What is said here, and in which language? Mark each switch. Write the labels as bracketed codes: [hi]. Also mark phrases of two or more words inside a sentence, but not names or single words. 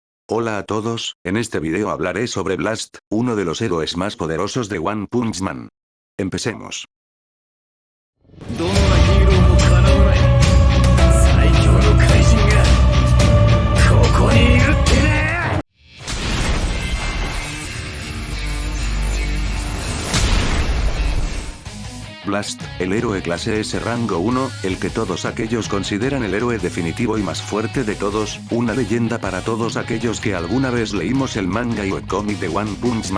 [es] Hola a todos, en este video hablaré sobre Blast, uno de los héroes más poderosos de One Punch Man. Empecemos. [ja] どんなヒーローもかなわない最強の怪人がここにいるってね。 [es] Blast, el héroe clase S rango 1, el que todos aquellos consideran el héroe definitivo y más fuerte de todos, una leyenda para todos aquellos que alguna vez leímos el manga y webcomic de One Punch Man.